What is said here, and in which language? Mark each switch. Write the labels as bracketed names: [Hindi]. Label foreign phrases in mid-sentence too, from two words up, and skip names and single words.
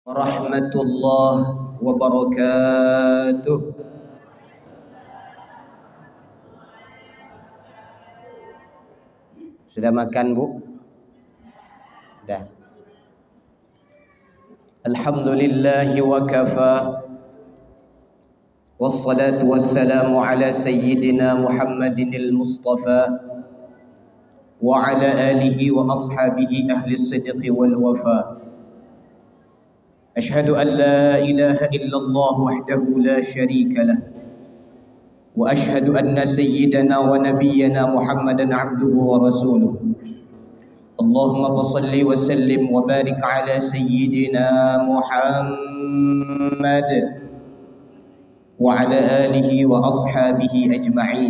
[Arabic] ورحمة الله وبركاته. [Indonesian] Sudah makan, Bu? Sudah. [Arabic] الحمد لله وكفى. والصلاة والسلام على سيدنا محمد المصطفى وعلى آله وأصحابه أهل الصدق والوفاء. أشهد أن لا إله إلا الله وحده لا شريك له وأشهد أن سيدنا ونبينا محمدا عبده ورسوله اللهم صل وسلم وبارك على سيدنا محمد وعلى آله وأصحابه أجمعين.